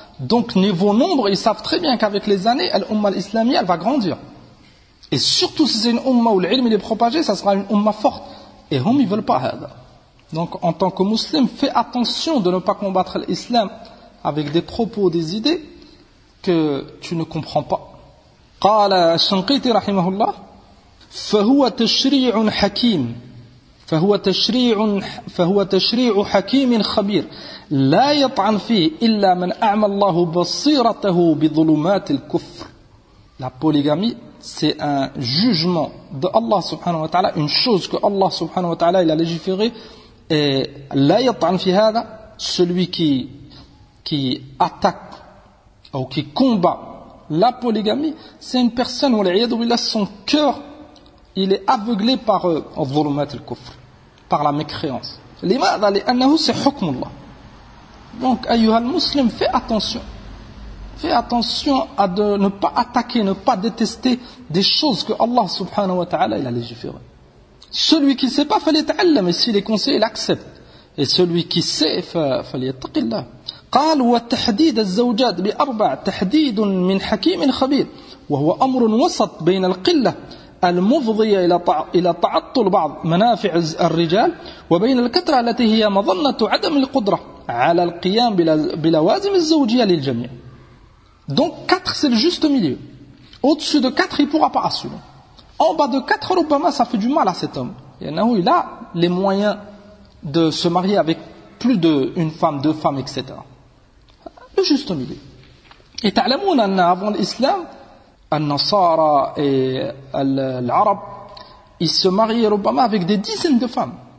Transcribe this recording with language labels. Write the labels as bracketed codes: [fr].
[fr] Donc niveau nombre, ils savent très bien qu'avec les années, l'umma islamie elle va grandir. Et surtout si c'est une umma où l'ilm est propagé, ça sera une umma forte. Et ils ne veulent pas ça. Donc en tant que musulman, fais attention de ne pas combattre l'islam avec des propos, des idées que tu ne comprends pas. [ar] قال الشنقيطي رحمه الله فهو تشريع حكيم فهو تشريع حكيم خبير لا يطعن فيه إلا من أعمى الله بصيرته بظلمات الكفر. [fr] La polygamie, c'est un jugement de Allah [ar] subhanahu wa ta'ala, [fr] une chose que Allah subhanahu wa ta'ala il a légiféré, et [ar] la yata'an fi hada, [fr] celui qui attaque ou qui combat la polygamie, c'est une personne où l'ayyadu billah, son cœur il est aveuglé par al-dhulumat al-kufr, par la mécréance. [ar] Limadha li'annahu [fr] c'est hukmullah. Donc [ar] ayyuhal muslim, [fr] fais attention. Fais attention à de ne pas attaquer, ne pas détester des choses que Allah subhanahu wa ta'ala il a légiféré. Celui qui ne sait pas, [ar] falyata'allam, [fr] mais s'il est conseillé, il accepte. Et celui qui sait, [ar] falyattaqillah. قال وتحديد الزوجات بأربع تحديد من حكيم خبير وهو أمر وسط بين القلة المفضية إلى تعطل بعض منافع الرجال وبين الكثرة التي هي مظنة عدم القدرة على القيام بلوازم الزوجية للجميع. [fr] Donc 4 c'est le juste milieu. Au-dessus de 4 il ne pourra pas assumer. En bas de 4 ربما ça fait du mal à cet homme. Il a les moyens de se marier avec plus d'une femme, deux femmes, etc. Le juste milieu. Et [ar] ta'lamoun anna [fr] avant l'islam, al-Nasara et l'Arab, ils se mariaient Obama avec des dizaines de femmes.